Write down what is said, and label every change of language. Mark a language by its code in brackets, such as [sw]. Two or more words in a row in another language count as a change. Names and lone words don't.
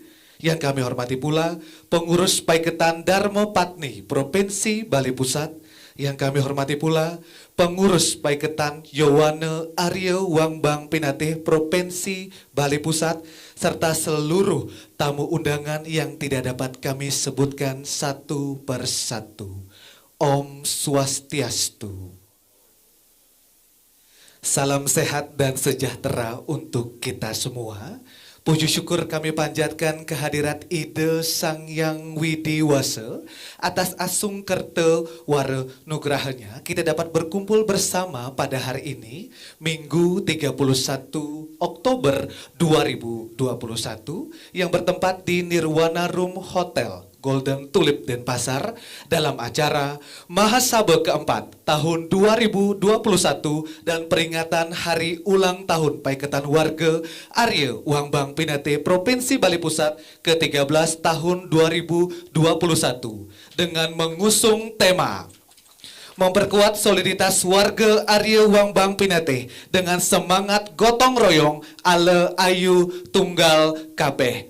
[id] Yang kami hormati pula Pengurus Paiketan Dharma Patni Provinsi Bali Pusat. Yang kami hormati pula Pengurus Paiketan Yowana Arya Wambang Pinateh Provinsi Bali Pusat, serta seluruh tamu undangan yang tidak dapat kami sebutkan satu persatu. [ban] Om Swastiastu. [id] Salam sehat dan sejahtera untuk kita semua. Puji syukur kami panjatkan kehadirat Ida Sang Yang Widiwasa atas [ban] asung kerta wara nugrahanya [id] kita dapat berkumpul bersama pada hari ini Minggu 31 Oktober 2021 yang bertempat di Nirwana Room Hotel Golden Tulip Denpasar dalam acara Mahasaba keempat tahun 2021 dan peringatan Hari Ulang Tahun Paiketan Warga Arya Wambang Pinateh Provinsi Bali Pusat ke-13 tahun 2021 dengan mengusung tema memperkuat soliditas warga Arya Wambang Pinateh dengan semangat gotong royong [ban] ala ayu tunggal kabeh.